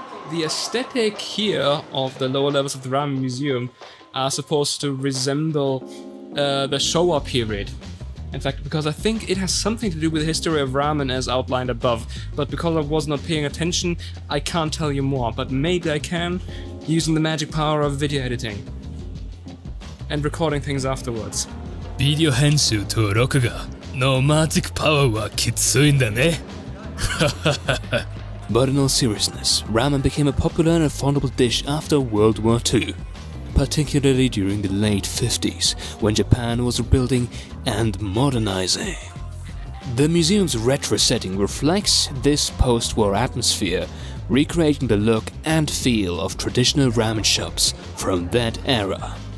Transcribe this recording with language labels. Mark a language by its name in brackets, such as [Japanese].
[English] The aesthetic here of the lower levels of the ramen museum are supposed to resemble the Showa period. In fact, because I think it has something to do with the history of ramen as outlined above, but because I was not paying attention, I can't tell you more, but maybe I can, using the magic power of video editing and recording things afterwards. [Japanese] ビデオ編集と録画のマジックパワーはきついんだね。 [English] But in all seriousness, ramen became a popular and affordable dish after World War II, particularly during the late 50s, when Japan was rebuilding and modernizing. The museum's retro setting reflects this post-war atmosphere, recreating the look and feel of traditional ramen shops from that era.